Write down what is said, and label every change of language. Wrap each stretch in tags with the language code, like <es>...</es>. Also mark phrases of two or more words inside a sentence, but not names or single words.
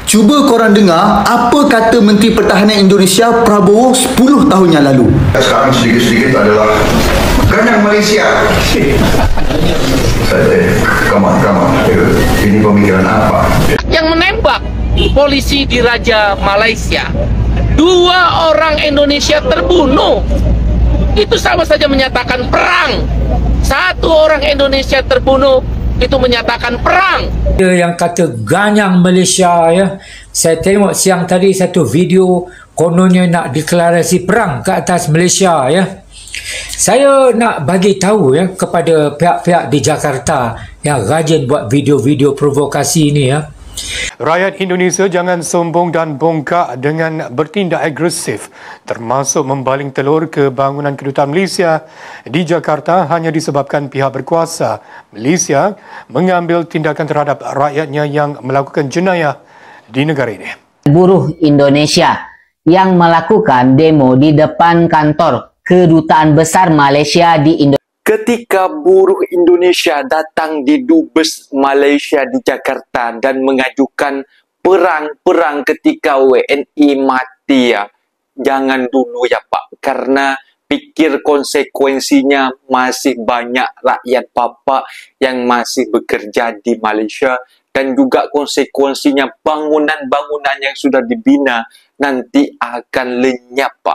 <ms>Cuba korang dengar apa kata Menteri Pertahanan Indonesia Prabowo 10 tahun yang lalu.</ms> <id>Sekarang sedikit-sedikit adalah ganyang Malaysia.</id> <en>Come on.</en> <id>Ini pemikiran apa? Yang menembak polisi di Raja Malaysia. 2 orang Indonesia terbunuh. Itu sama saja menyatakan perang. 1 orang Indonesia terbunuh, itu menyatakan perang.</id> <ms>Yang kata ganyang Malaysia, ya, saya tengok siang tadi satu video kononnya nak deklarasi perang ke atas Malaysia, ya. Saya nak bagi tahu, ya, kepada pihak-pihak di Jakarta yang rajin buat video-video provokasi ini, ya. Rakyat Indonesia jangan sombong dan bongkak dengan bertindak agresif, termasuk membaling telur ke bangunan kedutaan Malaysia di Jakarta hanya disebabkan pihak berkuasa Malaysia mengambil tindakan terhadap rakyatnya yang melakukan jenayah di negara ini.</ms> <id>Buruh Indonesia yang melakukan demo di depan kantor Kedutaan Besar Malaysia di Indonesia. Ketika buruh Indonesia datang di Dubes Malaysia di Jakarta dan mengajukan perang ketika WNI mati, ya, jangan dulu ya Pak, karena pikir konsekuensinya masih banyak rakyat Bapak yang masih bekerja di Malaysia, dan juga konsekuensinya bangunan-bangunan yang sudah dibina nanti akan lenyap Pak.</id>